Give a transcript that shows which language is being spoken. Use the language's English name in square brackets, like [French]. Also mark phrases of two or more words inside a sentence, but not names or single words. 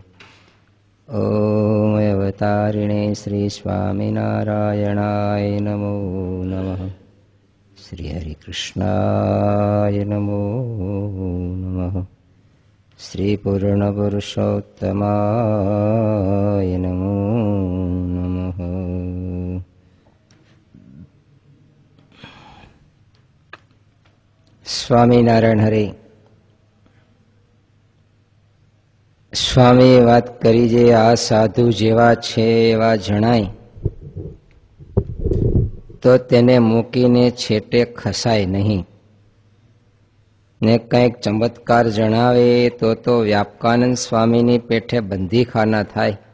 [Sanskrit] ॐ अवतारिणे श्रीस्वामिनारायणाय नमो नमः। श्रीहरिकृष्णाय नमो नमः। श्रीपूर्णपुरुषोत्तमाय नमो नमः। [Gujarati] સ્વામિનારાયણ હરે. સ્વામીએ વાત કરી જે આ સાધુ જેવા છે એવા જણાય તો તેને મૂકીને છેટે ખસાય નહીં, ને કંઈક ચમત્કાર જણાવે તો વ્યાપકાનંદ સ્વામીની પેઠે બંધીખાના થાય.